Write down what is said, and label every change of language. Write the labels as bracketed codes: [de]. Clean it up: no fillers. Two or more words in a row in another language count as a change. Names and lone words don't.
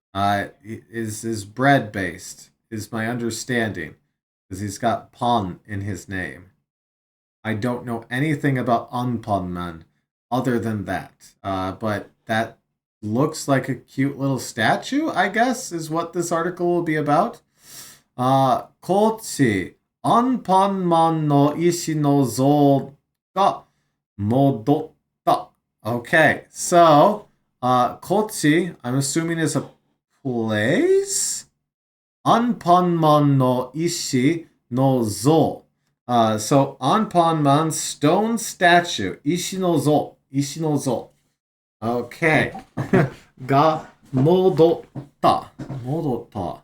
[en] Is bread based, is my understanding, because he's got pan in his name. I don't know anything about Anpanman other than that. But that looks like a cute little statue, I guess, is what this article will be about. Kochi, [ja] アンパンマンの石の像が戻った. [en] Okay, so, Kochi, I'm assuming is a place. [ja] アンパンマンの石の像. [en] So Anpanman, stone statue. [ja] 石の像。石の像. Okay. が戻った。戻った.